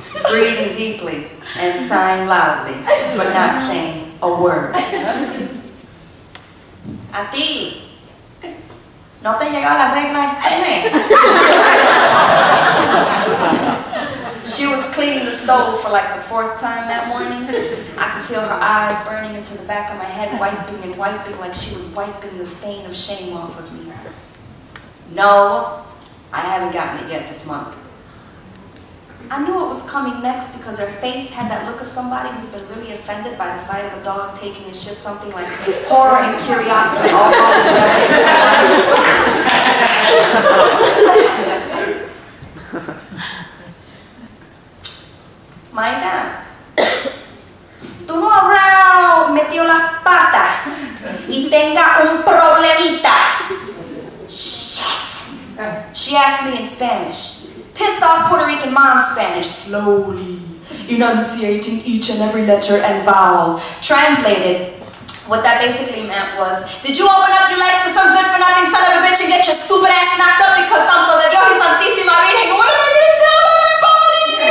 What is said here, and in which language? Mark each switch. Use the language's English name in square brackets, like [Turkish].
[English] Breathing deeply and sighing loudly, but not saying a word. [Spanish] A ti. ¿No te llegó la regla este mes? [English] She was cleaning the stove for like the 4th time that morning. I could feel her eyes burning into the back of my head, wiping and wiping like she was wiping the stain of shame off of me. No, I haven't gotten it yet this month. I knew it was coming next because her face had that look of somebody who's been really offended by the sight of a dog taking a shit, something like horror and curiosity all rolled together. [Spanish] Mayda, tú no habrás metido las patas y tenga un problemita. [English] Shit. She asked me in Spanish. Pissed off Puerto Rican mom Spanish, slowly enunciating each and every letter and vowel. Translated, what that basically meant was, did you open up your legs to some good-for-nothing son of a bitch and get your stupid ass knocked up because [Spanish] Santo de Dios y Santísima Virgen, [English] what am I going to tell everybody?